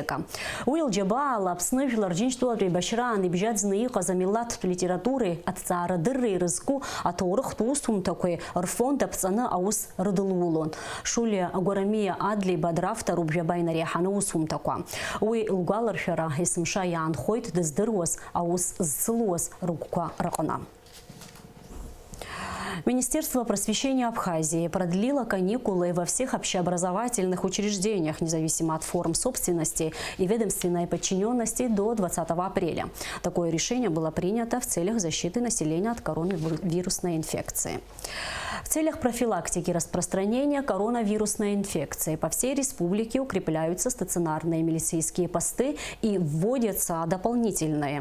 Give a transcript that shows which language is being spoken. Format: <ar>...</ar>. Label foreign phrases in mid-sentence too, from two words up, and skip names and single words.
<ab>Уи лџьабаала Аԥсны жәлар Џьынџьтәылатәи еибашьраан ибжьаӡны иҟаз амилаҭтә литературеи аҭҵаарадырреи ирызку аҭоурыхтә усумҭақәеи рфонд аԥҵаны аус рыдылулон. Шулиа Гәарамиа Адлеиба дравторуп жәаба инареиҳаны усумҭақәа. Уи лгәаларшәара есымша иаанхоит дыздыруаз аус зцылуаз рыгәқәа рыҟны.</ab> <ru>Министерство просвещения Абхазии продлило каникулы во всех общеобразовательных учреждениях, независимо от форм собственности и ведомственной подчиненности, до 20 апреля. Такое решение было принято в целях защиты населения от коронавирусной инфекции. В целях профилактики распространения коронавирусной инфекции по всей республике укрепляются стационарные милицейские посты и вводятся дополнительные.</ru>